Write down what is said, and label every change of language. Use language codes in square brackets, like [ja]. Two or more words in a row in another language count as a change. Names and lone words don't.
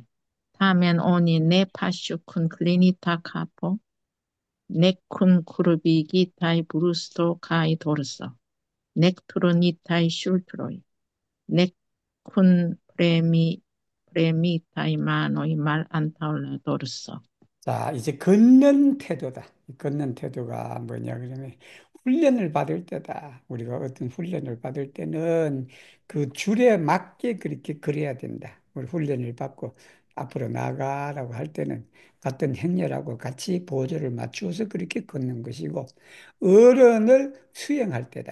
[eo] Tamen oni ne passu kun klinita kapo, nek kun kurbigitaj brusto kaj dorso, nek turnitaj ŝultroj, nek kun premitaj manoj malantaŭ la dorso. [ko] 자, 이제 걷는 태도다. 이 걷는 태도가 뭐냐 그러면 훈련을 받을 때다. 우리가 어떤 훈련을 받을 때는 그 줄에 맞게 그렇게 걸어야 된다. 우리 훈련을 받고 앞으로 나가라고 할 때는 같은 행렬하고 같이 보조를 맞추어서 그렇게 걷는 것이고 어른을 수행할 때다.